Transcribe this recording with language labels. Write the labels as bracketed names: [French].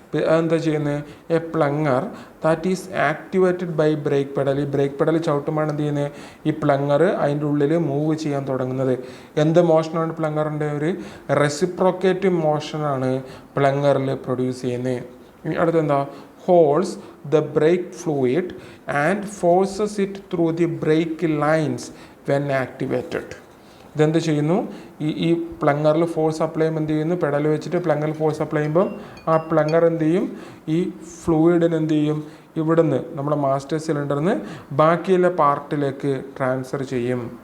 [Malayalam] അതെന്താ ചെയ്യുന്നത്, [English] A plunger that is activated by brake pedal. [Malayalam] ഈ ബ്രേക്ക് പെഡൽ ചവിട്ടുമ്പോൾ എന്ത് ചെയ്യുന്നത്, ഈ പ്ലങ്ങർ അതിൻ്റെ ഉള്ളിൽ മൂവ് ചെയ്യാൻ തുടങ്ങുന്നത്. എന്ത് മോഷനാണ് പ്ലങ്ങറിൻ്റെ, ഒരു റെസിപ്രോക്കേറ്റീവ് മോഷനാണ് പ്ലങ്ങറിൽ പ്രൊഡ്യൂസ് ചെയ്യുന്നത്. ഇനി അടുത്തെന്താ, [English] holds the brake fluid and forces it through the brake lines when activated. [Malayalam] ഇതെന്ത് ചെയ്യുന്നു, ഈ പ്ലങ്ങറിൽ ഫോഴ്സ് അപ്ലൈ ചെയ്യുമ്പോൾ എന്ത് ചെയ്യുന്നു, പെഡൽ വെച്ചിട്ട് പ്ലങ്ങറിൽ ഫോഴ്സ് അപ്ലൈ ചെയ്യുമ്പം ആ പ്ലങ്ങർ എന്ത് ചെയ്യും, ഈ ഫ്ലൂയിഡിന് എന്ത് ചെയ്യും, ഇവിടുന്ന് നമ്മുടെ മാസ്റ്റർ സിലിണ്ടറിൽ നിന്ന് ബാക്കിയുള്ള പാർട്ടിലേക്ക് ട്രാൻസ്ഫർ ചെയ്യും.